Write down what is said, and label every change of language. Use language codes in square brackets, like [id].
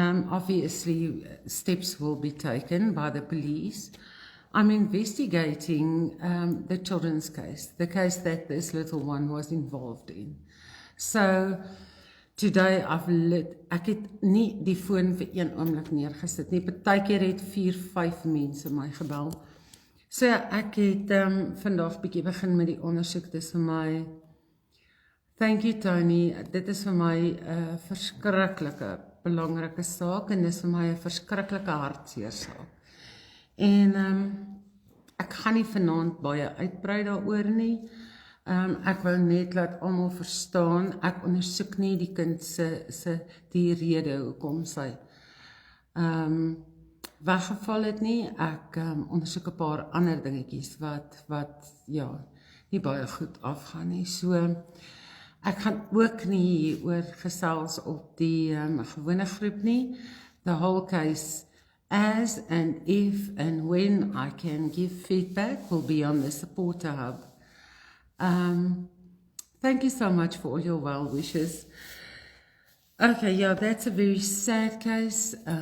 [en] Obviously, steps will be taken by the police. I'm investigating the children's case, the case that this little one was involved in. So, today [af] ek het nie die foon vir 1 oomblik neergesit nie. Partykeer het 4-5 mense my gebel. So ek het vandag bietjie begin met die ondersoek. Dis vir my, [en] thank you Tony, [af] dit is vir my 'n verskriklike belangrike saak en dis vir my 'n verskriklike hartseer saak. En ek gaan nie vanaand baie uitbrei daaroor nie. Ek wil net laat almal verstaan, ek ondersoek nie die kind se die rede hoekom sy weggeval het nie. Ek ondersoek 'n paar ander dingetjies wat ja, nie baie goed afgaan nie. So ek gaan ook nie oor gesels op die gewone groep nie. [en] The whole case, as and if and when I can give feedback, will be on the supporter hub. Thank you so much for all your well wishes. Okay, yeah, that's a very sad case.